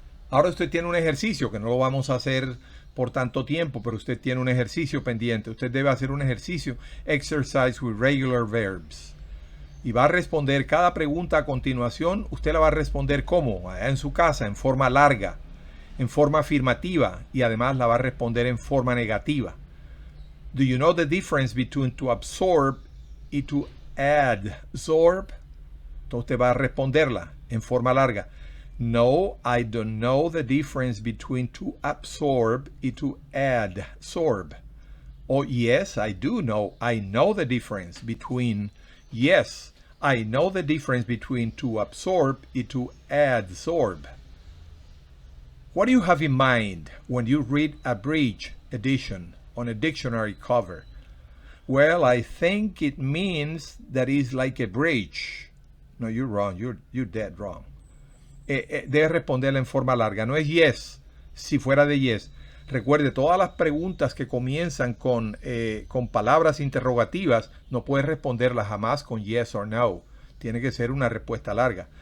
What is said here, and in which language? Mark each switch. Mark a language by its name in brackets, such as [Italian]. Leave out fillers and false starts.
[Spanish] Ahora usted tiene un ejercicio que no lo vamos a hacer por tanto tiempo, pero usted tiene un ejercicio pendiente. Usted debe hacer un ejercicio, [English] exercise with regular verbs. [Spanish] Y va a responder cada pregunta a continuación. Usted la va a responder ¿cómo? Allá en su casa, en forma larga, en forma afirmativa, y además la va a responder en forma negativa. [English] Do you know the difference between to absorb y to adsorb? [Spanish] Entonces usted va a responderla en forma larga. [English] No, I don't know the difference between to absorb y to adsorb. Oh, yes, I do know. I know the difference between... Yes, I know the difference between to absorb y to adsorb. What do you have in mind when you read a bridge edition on a dictionary cover? Well, I think it means that it's like a bridge. No, you're wrong. You're dead wrong. [Spanish] Debe responderla en forma larga. No es yes, si fuera de yes. Recuerde, todas las preguntas que comienzan con palabras interrogativas, no puede responderlas jamás con [English] yes or no. [Spanish] Tiene que ser una respuesta larga.